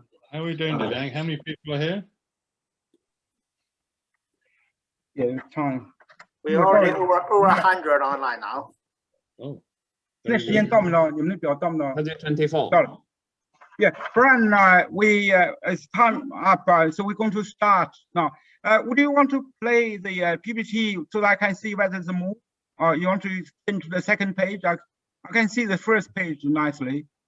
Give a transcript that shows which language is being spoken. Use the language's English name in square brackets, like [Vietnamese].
[English] How are we doing today? How many people are here? Yeah, time. We're already over 100 online now. Oh. [Chinese] 那时间到没到？你们的表到没到？ 124. 到了。 [English] Yeah, Brian, it's time up, so we're going to start now. Would you want to play the PPT so that I can see whether it's a move? Or you want to change to the second page? I can see the first page nicely.